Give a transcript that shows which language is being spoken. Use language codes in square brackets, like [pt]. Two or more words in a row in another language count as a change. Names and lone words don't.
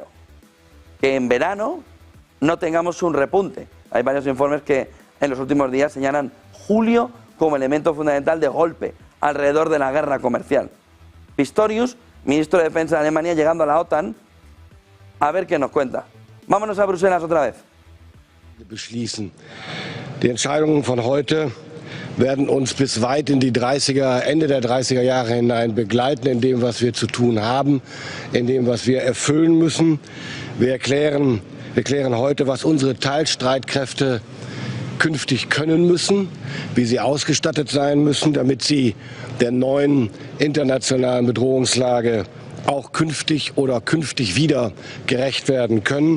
[es] Que en verano no tengamos un repunte. Hay varios informes que en los últimos días señalan julio como elemento fundamental de golpe alrededor de la guerra comercial. Pistorius, ministro de Defensa de Alemania, llegando a la OTAN, a ver qué nos cuenta. Vámonos a Bruselas otra vez. [de] Beschließen. Die Entscheidungen von heute werden uns bis weit in die Ende der 30er Jahre hinein begleiten, in dem, was wir zu tun haben, in dem, was wir erfüllen müssen. Wir erklären heute, was unsere Teilstreitkräfte künftig können müssen, wie sie ausgestattet sein müssen, damit sie der neuen internationalen Bedrohungslage auch künftig wieder gerecht werden können.